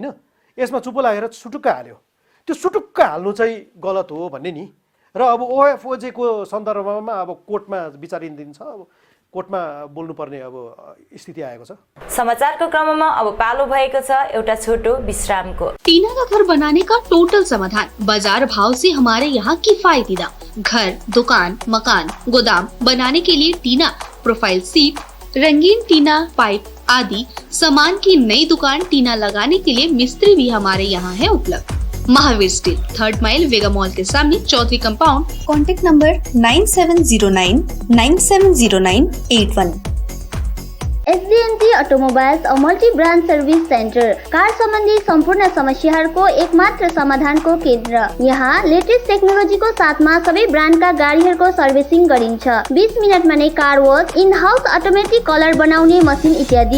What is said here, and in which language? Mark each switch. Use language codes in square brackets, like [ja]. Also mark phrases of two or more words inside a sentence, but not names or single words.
[ne] यसमा चुप्पो लागेर सुटुक्क हाल्यो, त्यो सुटुक्क हाल्नु चाहिँ गलत हो भन्ने नि। र अब OFOJ को सन्दर्भमा अब कोर्टमा विचाराधीन छ, अब कोर्टमा बोल्नुपर्ने अब स्थिति आएको छ। समाचारको क्रममा अब पालो भएको छ एउटा छोटो विश्रामको। [hi] टीना का घर बनाने का टोटल समाधान बाजार भाव से हमारे यहाँ किफायती दाम। घर, दुकान, मकान, गोदाम बनाने के लिए टीना, [en] profile sheet, [hi] रंगीन टीना, पाइप आदि सामान की नई दुकान टीना लगाने के लिए मिस्त्री भी हमारे यहाँ है उपलब्ध। महावीर स्टील, 3rd माइल वेगा मॉल के सामने, चौधरी कंपाउंड। [en] contact number [hi] 9709970981। [ne] SDNT अटोमोबाइल्स [en] a multi brand service center, [ne] कार सम्बन्धी सम्पूर्ण समस्याहरूको एकमात्र समाधानको केन्द्र। यहाँ लेटेस्ट टेक्नोलोजीको साथमा सबै ब्रान्डका गाडीहरूको सर्भिसिङ गरिन्छ। 20 मिनेटमा नै [en] car wash, in house automatic color [ne] बनाउने मसिन इत्यादि।